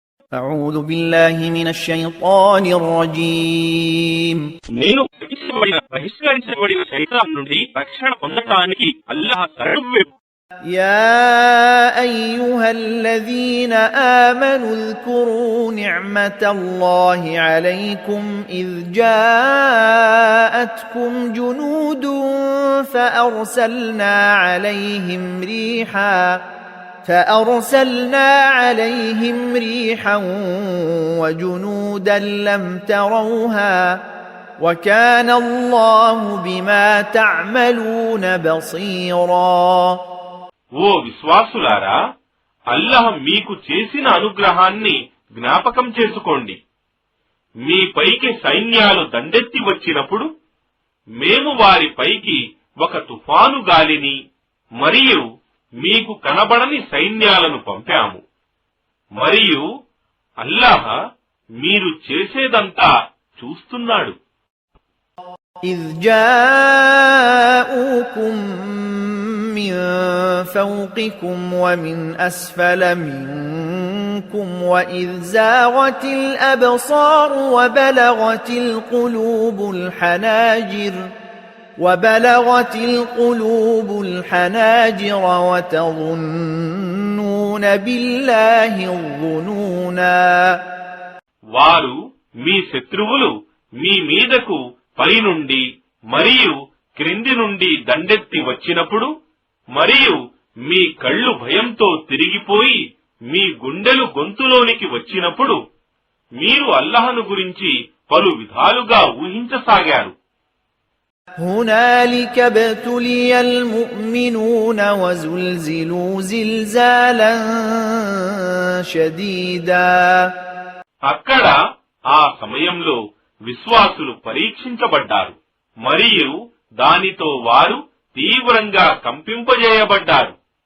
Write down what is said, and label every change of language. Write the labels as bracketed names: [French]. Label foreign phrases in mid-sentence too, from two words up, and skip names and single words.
[Arabic] أعوذ بالله من الشيطان الرجيم [Telugu] నేను బహిష్కరించబడిన శైతాన్ నుండి రక్షణ పొందడానికి అల్లాహ్ శరణు. [Arabic] يا أيها الذين آمنوا اذكروا نعمة الله عليكم إذ جاءتكم جنود فأرسلنا عليهم ريحا وجنودا لم تروها وكان الله بما تعملون بصيرا. [Telugu] ఓ విశ్వాసులారా, అల్లాహ్ మీకు చేసిన అనుగ్రహాన్ని జ్ఞాపకం చేసుకోండి. మీ పైకి సైన్యాలు దండెత్తి వచ్చినప్పుడు మేము వారి పైకి ఒక తుఫాను గాలిని మరియు మీకు కనబడని సైన్యాలను పంపాము. మరియు అల్లాహ్ మీరు చేసేదంతా చూస్తున్నాడు. [Arabic] إذ جاءوكم من فوقكم ومن أسفل منكم وإذ زاغت الأبصار وبلغت القلوب الحناجر وتظنون بالله الظنونا. [Telugu] వారు మీ శత్రువులు మీ మీదకు పైనుండి మరియు క్రింది నుండి దండెత్తి వచ్చినప్పుడు మరియు మీ కళ్ళు భయంతో తిరిగిపోయి మీ గుండెలు గొంతులోనికి వచ్చినప్పుడు మీరు అల్లాహ్ను గురించి పలు విధాలుగా ఊహించసాగారు. [Arabic] هنالك ابتلي المؤمنون وزلزلوا زلزالا شديدا. [Telugu] అక్కడ ఆ సమయంలో విశ్వాసులు పరీక్షించబడ్డారు మరియు దానితో వారు తీవ్రంగా కంపింపజేయబడ్డారు.